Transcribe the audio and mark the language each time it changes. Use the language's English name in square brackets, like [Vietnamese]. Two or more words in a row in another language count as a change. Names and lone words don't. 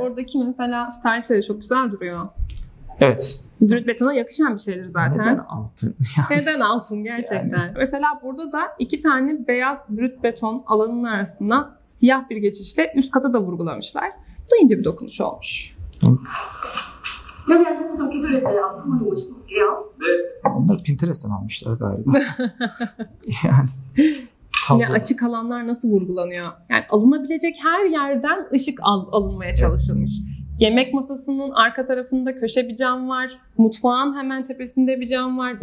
[Turkish] Oradaki mesela style'leri çok güzel duruyor. Evet. Brüt betona yakışan bir şeydir zaten. Neden altın? Neden altın gerçekten? Yani. Mesela burada da 2 tane beyaz brüt beton alanının arasında siyah bir geçişle üst katı da vurgulamışlar. Bu da ince bir dokunuş olmuş. [Korean] 여기 앉아서 좀 기다리세요. 사모님 오시고 올게요. [Turkish] Onlar Pinterest'ten almışlar galiba. Yani yine açık alanlar nasıl vurgulanıyor? Yani alınabilecek her yerden ışık alınmaya çalışılmış. Yemek masasının arka tarafında köşe bir cam var. Mutfağın hemen tepesinde bir cam var.